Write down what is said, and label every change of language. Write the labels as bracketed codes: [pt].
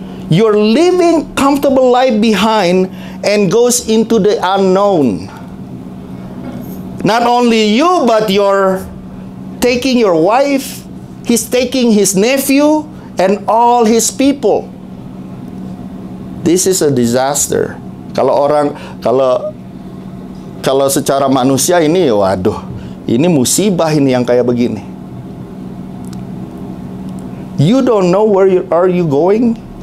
[en] You're living comfortable life behind and goes into the unknown. Not only you, but you're taking your wife, he's taking his nephew, and all his people. This is a disaster. [id] Kalau secara manusia ini, waduh, ini musibah ini yang kayak begini. [en] You don't know where are you going.